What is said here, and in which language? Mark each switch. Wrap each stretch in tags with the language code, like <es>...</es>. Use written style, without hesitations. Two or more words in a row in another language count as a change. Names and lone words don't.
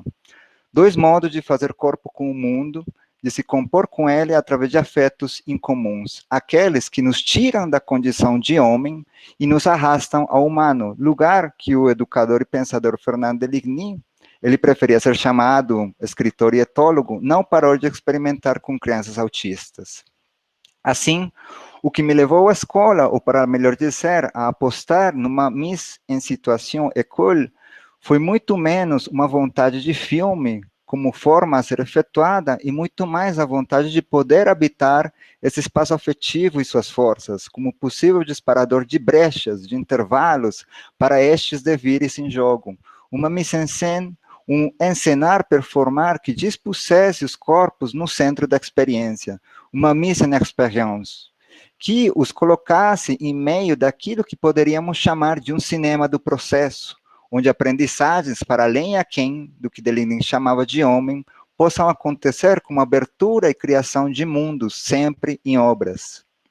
<pt>Dois modos de fazer corpo com o mundo, de se compor com ele através de afetos incomuns, aqueles que nos tiram da condição de homem e nos arrastam ao humano, lugar que o educador e pensador Fernand Deligny, ele preferia ser chamado escritor e etólogo, não parou de experimentar com crianças autistas. Assim, o que me levou à escola, ou para melhor dizer, a apostar numa</pt> <fr>mise en situation école,</fr> <pt>foi muito menos uma vontade de filme como forma a ser efetuada e muito mais a vontade de poder habitar esse espaço afetivo e suas forças, como possível disparador de brechas, de intervalos para estes devires em jogo. Uma mise-en-scène, um encenar, performar que dispusesse os corpos no centro da experiência, uma mise-en-expérience, que os colocasse em meio daquilo que poderíamos chamar de um cinema do processo, onde aprendizagens para além e aquém do que Deligny chamava de homem, possam acontecer com abertura e criação de mundos, sempre em obras.</pt>